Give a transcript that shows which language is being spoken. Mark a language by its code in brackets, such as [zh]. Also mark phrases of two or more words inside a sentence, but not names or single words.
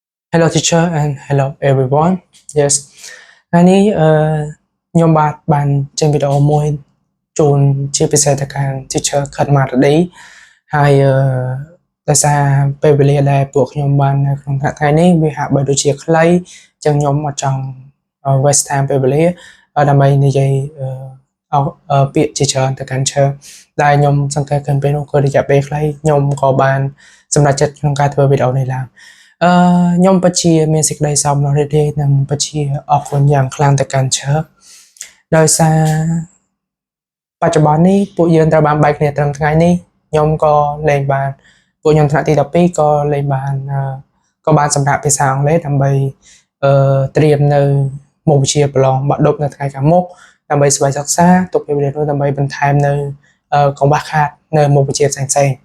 [en] Hello teacher and hello everyone. Yes. [km] ថ្ងៃនេះខ្ញុំបានចេញវីដេអូមួយជូនជាពិសេសទៅកាន់ teacher ខិតម៉ារឌីហើយដោយសារពេលវេលាដែលពួកខ្ញុំបាននៅក្នុងថ្ងៃនេះវាហាក់បីដូចជាខ្លីអញ្ចឹង ខ្ញុំអត់ចង់ [en] waste time [km] ពេលវេលាដើម្បីនិយាយពាក្យជាច្រើនទៅកាន់ teacher ដែលខ្ញុំសង្កេតឃើញពេលនោះគឺរយៈពេលខ្លីខ្ញុំក៏បានសម្រេច ចិត្តក្នុងការធ្វើវីដេអូនេះឡើងខ្ញុំពិតជាមានសេចក្តីសោមនស្សរីករាយនិងពិតជាអរគុណយ៉ាងខ្លាំងទៅកាន់ teacher ដោយសារបច្ចុប្បន្ននេះពួកយើងត្រូវបានបែកគ្នាត្រឹមថ្ងៃនេះខ្ញុំក៏លេងបានពួកខ្ញុំថ្នាក់ទី12ក៏លេងបានក៏បានសម្រាប់ភាសាអង់គ្លេសដើម្បីត្រៀមនៅមុខវិជ្ជាប្រឡងបាក់ឌុបនៅថ្ងៃខាងមុខដើម្បីស្វែងសិក្សាទុកពេលវេលានោះដើម្បីបន្ថែមនៅកង្វះខាតនៅមុខវិជ្ជាផ្សេងៗ